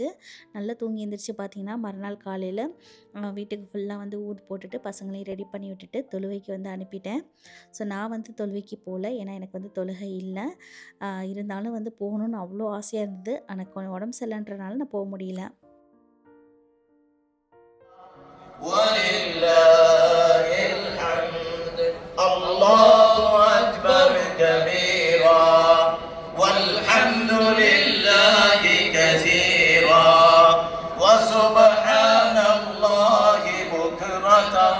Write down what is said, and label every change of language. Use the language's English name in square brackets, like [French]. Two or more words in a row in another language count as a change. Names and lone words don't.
[Tamil] நல்லா தூங்கி எழுந்திரிச்சு பார்த்திங்கன்னா மறுநாள் காலையில் வீட்டுக்கு ஃபுல்லாக வந்து ஊது போட்டுட்டு பசங்களையும் ரெடி பண்ணி விட்டுட்டு தொழுவைக்கு வந்து அனுப்பிட்டேன். ஸோ நான் வந்து தொழுகைக்கு போகல. ஏன்னா எனக்கு வந்து தொழுகை இல்ல. இருந்தாலும் வந்து போகணும்னு அவ்வளோ ஆசையா இருந்தது. ஆனா கொஞ்சம் உடம்பு சரியில்லன்றனால நான் முடியல. [Arabic] ولله الحمد الله أكبر كبيرا والحمد لله كثيرا وسبحان الله بكرة